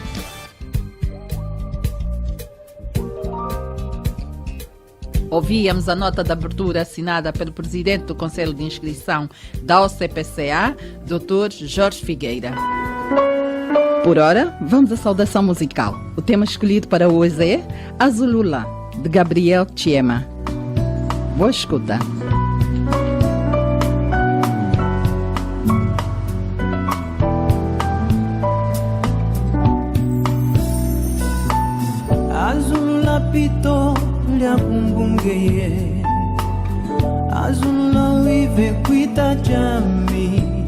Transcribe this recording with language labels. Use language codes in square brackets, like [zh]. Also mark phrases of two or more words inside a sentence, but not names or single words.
[pt] Ouvíamos a nota de abertura assinada pelo presidente do Conselho de Inscrição da OCPCA, Dr. Jorge Figueira. Por ora, vamos à saudação musical. O tema escolhido para hoje é Azulula, de Gabriel Chiema. Boa escuta. [umb] Azulula pito lya kumbungeye, azulula wive kwita jami,